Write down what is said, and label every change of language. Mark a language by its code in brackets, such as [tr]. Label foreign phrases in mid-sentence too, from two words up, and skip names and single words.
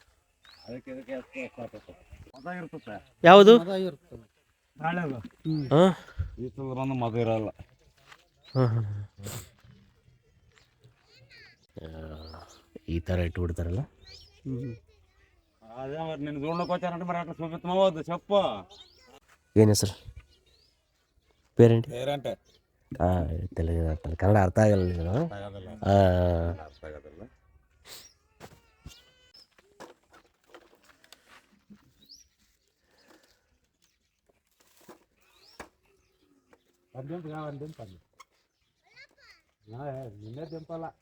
[kn] ಯಾವುದು ಮದ ಇರಲ್ಲ. ಈ ಥರ ಇಟ್ಬಿಡ್ತಾರಲ್ಲ. [te] ಅದೇ మరి నేను చూడకొచ్చానంటే మరి అట్లా చూపిస్తున్నావద్దు చెప్పు. [kn] ಏನು ಹೆಸರು? ಪೇರೆಂಟ್ ತೆಲುಗು ಕನ್ನಡ ಅರ್ಥ ಆಗಲ್ಲ ನೀವು? ಅರ್ಥ ಆಗೋದಿಲ್ಲ. ನಿನ್ನೆ ದಿಂಪಲ್ಲ.